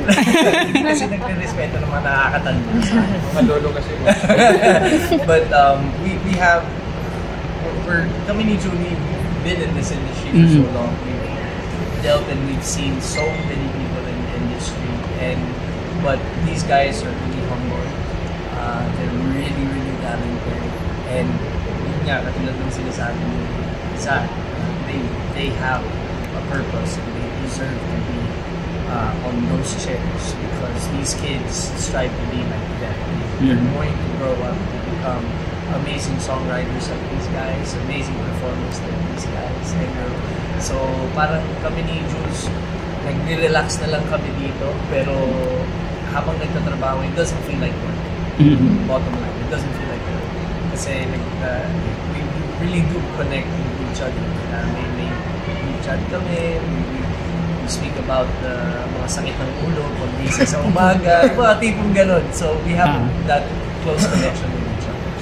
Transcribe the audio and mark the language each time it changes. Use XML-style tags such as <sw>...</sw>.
<tl>kasi nagre-respeto ng mga nakakatanda. Mga lolo kasi.</tl> <en>But we have,</en> <tl>kami ni Julie,</tl> <en>been in this industry for so long. We've dealt and we've seen so many people in the industry. But these guys are really humble. They're really, really talented. And</en> <tl>yun nga, katulad ng sinasabi ni Zach,</tl> <en>they have a purpose and they deserve to be on those chairs because these kids strive to be like them. They're going to grow up to become amazing songwriters like these guys, amazing performers like these guys.</en> <tl>So parang kami ni Jules, nag-relax na lang kami dito, pero habang nagtatrabaho,</tl> <en>it doesn't feel like work. Bottom line, it doesn't feel like work. Kasi we really do connect with each other.</en> <tl>May chat kami,</tl> <en>we speak about</en> <tl>mga sakit ng ulo, pag-gising sa umaga, mga tipong ganun.</tl> <en>So we have that close connection with each other.</en>